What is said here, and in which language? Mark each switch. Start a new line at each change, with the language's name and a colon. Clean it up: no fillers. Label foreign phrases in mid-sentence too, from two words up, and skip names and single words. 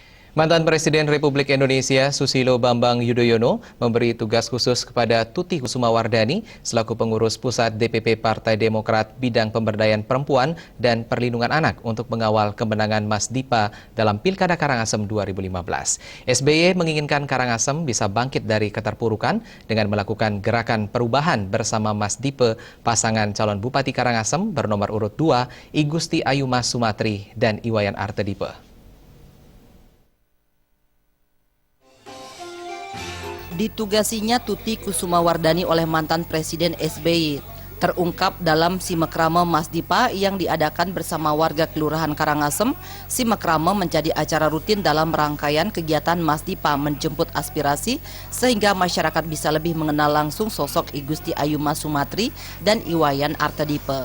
Indonesian: Mantan Presiden Republik Indonesia Susilo Bambang Yudhoyono memberi tugas khusus kepada Tuti Kusumawardani selaku pengurus pusat DPP Partai Demokrat bidang pemberdayaan perempuan dan perlindungan anak untuk mengawal kemenangan Mas Dipa dalam Pilkada Karangasem 2015. SBY menginginkan Karangasem bisa bangkit dari keterpurukan dengan melakukan gerakan perubahan bersama Mas Dipa, pasangan calon Bupati Karangasem bernomor urut 2 I Gusti Ayu Mas Sumatri dan Iwayan Artedipe. Ditugasinya Tuti Kusumawardani oleh mantan Presiden SBY terungkap dalam Simekrama Mas Dipa yang diadakan bersama warga Kelurahan Karangasem. Simekrama menjadi acara rutin dalam rangkaian kegiatan Mas Dipa menjemput aspirasi sehingga masyarakat bisa lebih mengenal langsung sosok I Gusti Ayu Mas Sumatri dan Iwayan Artedipe.